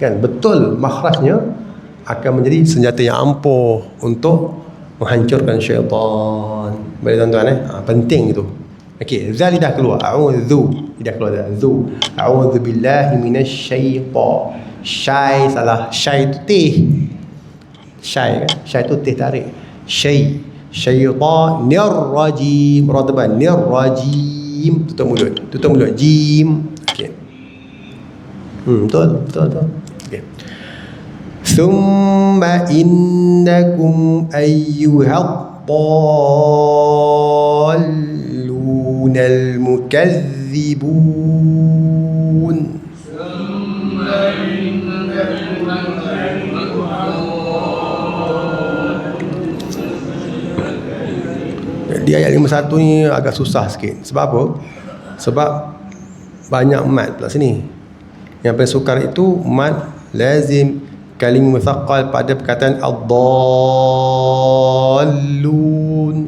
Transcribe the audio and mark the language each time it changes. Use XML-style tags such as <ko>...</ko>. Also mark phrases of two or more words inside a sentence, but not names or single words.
<ms>Kan, betul makhrajnya akan menjadi senjata yang ampuh untuk menghancurkan syaitan. Boleh tuan-tuan penting itu. Okey, zal dah keluar. A'udzu, dah keluar dah. Zu.</ms> <ar>أعوذ بالله من الشيطان.</ar> <ms>Syai salah. Syai tu teh. Syai kan? Syai tu teh tarik.</ms> <ar>Syai. الشيطان الرجيم.</ar> <ms>Ra tebal.</ms> <ar>ن الرجيم.</ar> <ms>Tutup mulut. Tutup mulut. Jim. Okey. Betul. Okey.</ms> <ar>ثم إنكم أيها الضالون المكذبون.</ar> <ms>Di ayat 51 ni agak susah sikit. Sebab apa? Sebab banyak mat pula sini. Yang paling sukar itu</ms> <ar>مد لازم كلمي مثقل</ar> <ms>pada perkataan ad-dallun.</ms>